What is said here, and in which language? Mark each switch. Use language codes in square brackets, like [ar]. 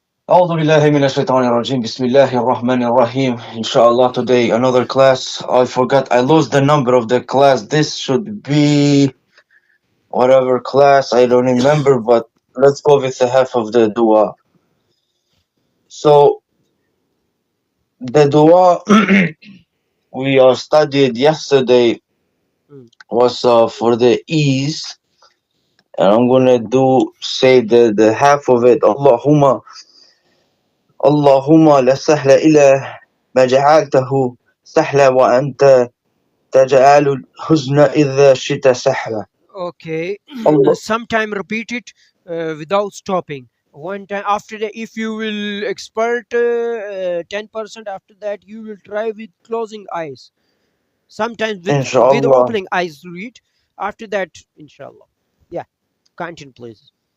[ar] أعوذ بالله من الشيطان الرجيم بسم الله الرحمن الرحيم. [en] Inshallah, today another class. I forgot, I lost the number of the class. This should be whatever class, I don't remember, but let's go with the half of the dua. So the dua we studied yesterday was for the ease, and I'm gonna say the half of it. [ar] اللهم لا سهل إلا ما جعلته سهلا وأنت تجعل الحزن إذا شئت سهلا. [en] Okay. Allah. Sometime repeat it without stopping. One time after that, if you will expert 10%, after that you will try with closing eyes, sometimes with Inshallah. opening eyes read. After that, inshallah. Yeah, continue please.